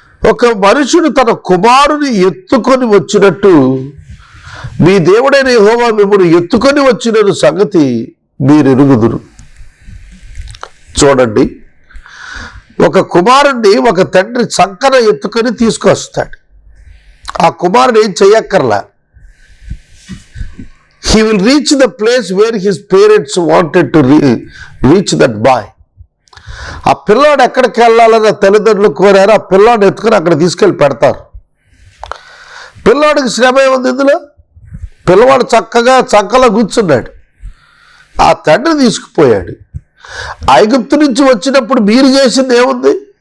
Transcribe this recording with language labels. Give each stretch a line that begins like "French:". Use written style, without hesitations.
Telugu: ఒక మనుషుడు తన కుమారుని ఎత్తుకొని వచ్చినట్టు మీ దేవుడైన యెహోవా మిమ్మల్ని ఎత్తుకొని వచ్చిన సంగతి మీరు ఎరుగుదురు. చూడండి, ఒక కుమారుణ్ణి ఒక తండ్రి చంకన ఎత్తుకొని తీసుకొస్తాడు. ఆ కుమారుడు ఏం చెయ్యక్కర్లా.
English: he will reach the place where his parents wanted to reach that boy.
Telugu: ఆ పిల్లాడు ఎక్కడికి వెళ్ళాలని తల్లిదండ్రులు కోరారు. ఆ పిల్లాడు ఎత్తుకొని అక్కడ తీసుకెళ్ళి పెడతారు. పిల్లాడికి శ్రమ ఏముంది ఇందులో? పిల్లవాడు చక్కగా చక్కలో కూర్చున్నాడు. ఆ తండ్రి తీసుకుపోయాడు. ఐగుప్తు నుంచి వచ్చినప్పుడు మీరు చేసింది ఏముంది?